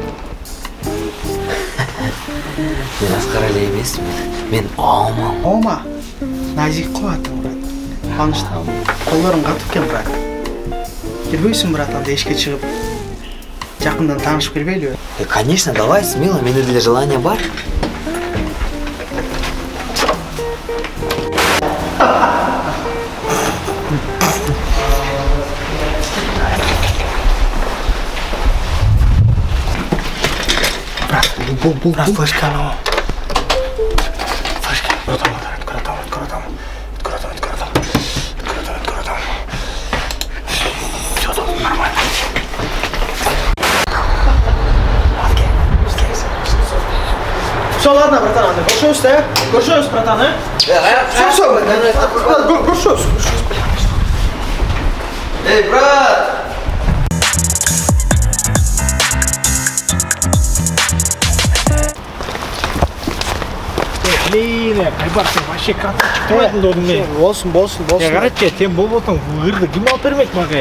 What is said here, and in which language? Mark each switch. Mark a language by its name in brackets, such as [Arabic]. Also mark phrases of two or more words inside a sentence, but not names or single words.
[Kyrgyz] Мен Аскар эле эмесмин. Мен Оман. Ома. Назик кой атың, брат. Аныштам. Колдоруң катып экен, брат. Келбейсиң, брат, анда эшикке чыгып, жакындан таанышып келбейлиби? [Russian] Конечно, давай, смело, [Kyrgyz] менде деле [Russian] желание бар. [Kyrgyz] Брат, флешканы ал. [Russian] Флешка. Открой там. Всё, досым, нормально. Все, ладно, братан, [Kyrgyz] анда көрүшөбүз да? Көрүшөбүз, братан, э? [Russian] Все, братан. Көрүшөбүз. [Kyrgyz] Эй, брат! Блин, Айбар, сен вообще красавчик болдың, досым мен. Болсун. Карачы, сен болбосоң, ырды ким алып бермек мага?